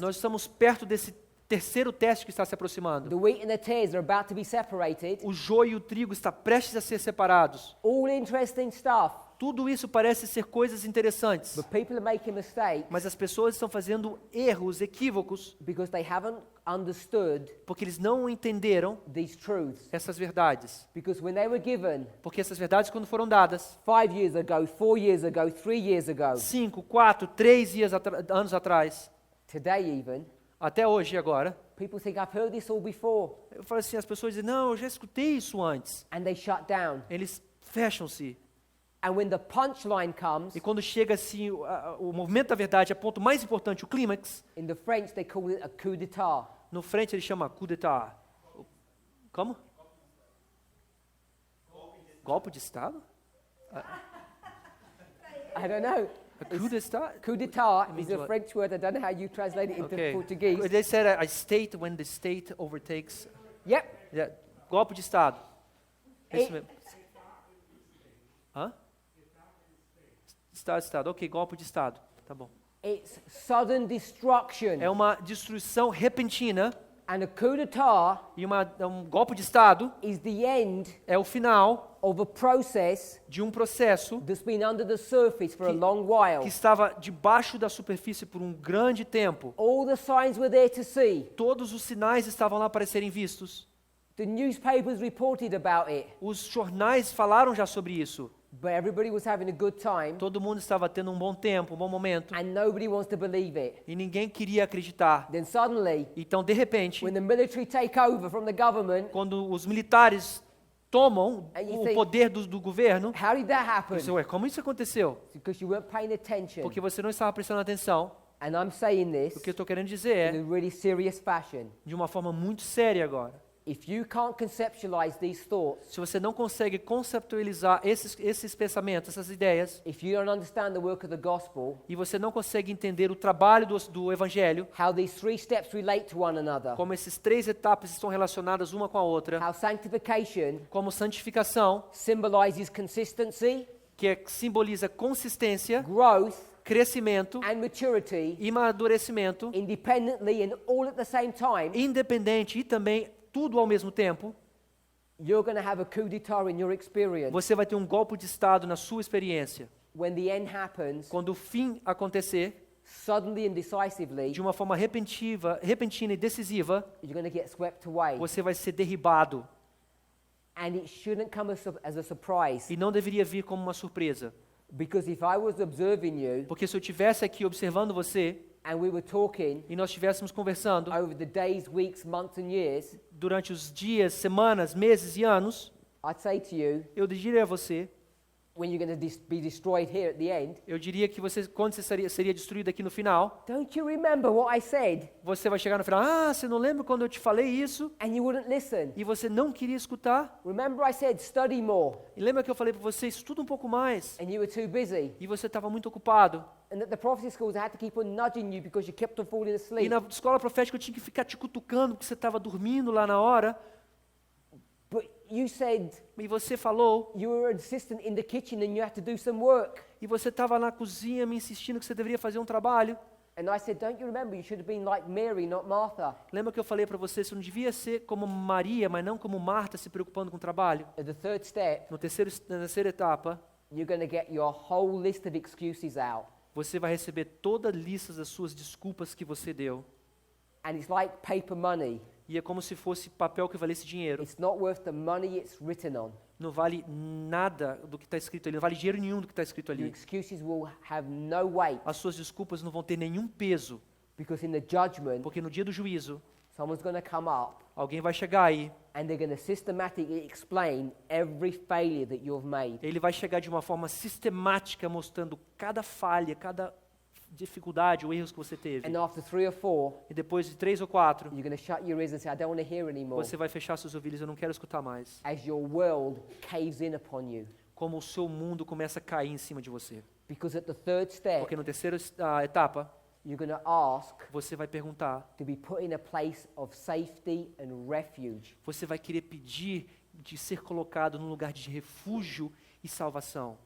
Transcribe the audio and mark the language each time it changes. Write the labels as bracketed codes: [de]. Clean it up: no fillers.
[pt] Nós estamos perto desse terceiro teste que está se aproximando. [en] The wheat and the tares are about to be separated. [pt] O joio e o trigo estão prestes a ser separados. [en] All interesting stuff, [pt] Tudo isso parece ser coisas interessantes, [en] but people are making mistakes [pt] mas as pessoas estão fazendo erros, equívocos, [en] because they haven't understood [pt] porque eles não entenderam [en] these truths. [pt] essas verdades. [en] Because when they were given [pt] Porque essas verdades, quando foram dadas [en] 5 years ago, 4 years ago, 3 years ago, [pt] 5, 4, 3 anos atrás, [en] today even, [pt] até hoje e agora, [en] people think I've heard this all before, [pt] eu falo assim, as pessoas dizem, não, eu já escutei isso antes. [en] and they shut down. [pt] Eles fecham-se. [en] And when the punchline comes, [pt] E quando chega assim, o movimento da verdade, a ponto mais importante, o clímax, [en] in the French they call it a coup d'état. [pt] no frente ele chama coup d'état. Como? Golpe de Estado? [en] I don't know. [fr] Coup d'état? Coup d'état [en] means is a what? French word. I don't know how you translate it into Okay. Portuguese. They said a state when the state overtakes. Yep. [pt] Yeah, golpe de Estado. É isso mesmo. Hã? Estado. Ok, golpe de Estado. Tá bom. [en] It's sudden destruction. [pt] É uma destruição repentina [en] And a coup d'état [pt] e um golpe de Estado [en] is the end [pt] é o final [en] of a process [pt] de um processo [en] that's been under the surface for a [pt] Que- [en] long while. [pt] que estava debaixo da superfície por um grande tempo. [en] All the signs were there to see. [pt] Todos os sinais estavam lá para serem vistos. [en] The newspapers reported about it. [pt] Os jornais falaram já sobre isso. [en] But everybody was having a good time, [pt] Todo mundo estava tendo um bom tempo, um bom momento, [en] and nobody wants to believe it. [pt] e ninguém queria acreditar. [en] Then suddenly, [pt] Então, de repente, [en] when the military take over from the government, [pt] quando os militares tomam [en] And you [pt] o [en] think- [pt] poder do governo, [en] how did that happen? [pt] você, ué, como isso aconteceu? [en] It's because you weren't paying attention. [pt] Porque você não estava prestando atenção. [en] And I'm saying this [pt] O que eu estou querendo dizer [en] in [pt] é, [en] a really serious fashion. [pt] de uma forma muito séria agora. [en] If you can't conceptualize these thoughts, [pt] Se você não consegue conceptualizar esses pensamentos, essas ideias, [en] if you don't understand the work of the gospel, [pt] e você não consegue entender o trabalho do Evangelho, [en] how these 3 steps relate to one another, [pt] como essas 3 etapas estão relacionadas uma com a outra, [en] how sanctification [pt] como santificação, [en] symbolizes consistency, [pt] que simboliza consistência, [en] growth, [pt] crescimento [en] and maturity, [pt] e amadurecimento, [en] independently and all at the same time, [pt] independente e também tudo ao mesmo tempo, [en] you're going to have a coup d'état in your experience. [pt] você vai ter um golpe de Estado na sua experiência. [en] When the end happens, [pt] Quando o fim acontecer, [en] suddenly and decisively, [pt] de uma forma repentina e decisiva, [en] you're going to get swept away. [pt] você vai ser derribado. [en] And it shouldn't come as a surprise. [pt] E não deveria vir como uma surpresa. [en] Because if I was observing you [pt] Porque se eu estivesse aqui observando você, [en] and we were talking [pt] e nós estivéssemos conversando [en] over the days, weeks, months, and years, [pt] durante os dias, semanas, meses e anos, [en] I'd say to you, [pt] eu diria a você, [en] when you're going to be destroyed here at the end, [pt] eu diria que você, quando você seria destruído aqui no final, [en] don't you remember what I said? [pt] você vai chegar no final, ah, você não lembra quando eu te falei isso? [en] And you wouldn't listen. [pt] E você não queria escutar? [en] Remember I said, study more, [pt] E lembra que eu falei para você, estuda um pouco mais? [en] and you were too busy. [pt] E você estava muito ocupado. [en] And at the prophecy schools, I had to keep on nudging you because you kept on falling [pt] E [en] asleep. [pt] na escola profética eu tinha que ficar te cutucando porque você estava dormindo lá na hora. [en] But you said [pt] E você falou, [en] you were an assistant in the kitchen and you had to do some work. [pt] e você estava na cozinha me insistindo que você deveria fazer um trabalho. [en] And I said, don't you remember, you should have been like Mary, not Martha. [pt] Lembra que eu falei para você, você não devia ser como Maria, mas não como Marta, se preocupando com o trabalho? [en] At the third step, [pt] Na terceira etapa, [en] you're going to get your whole list of excuses out. [pt] você vai receber toda a lista das suas desculpas que você deu. [en] And it's like paper money. [pt] E é como se fosse papel que valesse dinheiro. [en] It's not worth the money it's written on. [pt] Não vale nada do que está escrito ali, não vale dinheiro nenhum do que está escrito [en] Your [pt] ali. [en] excuses will have no weight [pt] As suas desculpas não vão ter nenhum peso, [en] because in the judgment, [pt] porque no dia do juízo, [en] someone's going to come up [pt] alguém vai chegar aí, [en] and they're going to systematically explain every failure that you've made. [pt] ele vai chegar de uma forma sistemática, mostrando cada falha, cada dificuldade ou erros que você teve. [en] And after 3 or 4, [pt] E depois de 3 ou 4, [en] you're going to shut your ears and say, I don't want to hear anymore. [pt] você vai fechar seus ouvidos, eu não quero escutar mais. [en] As your world caves in upon you. [pt] como o seu mundo começa a cair em cima de você. [en] Because at the third step, [pt] Porque no terceiro etapa, [en] you're going to ask [pt] você vai perguntar, [en] to be put in a place of safety and refuge. [pt] você vai querer pedir de ser colocado num lugar de refúgio e salvação.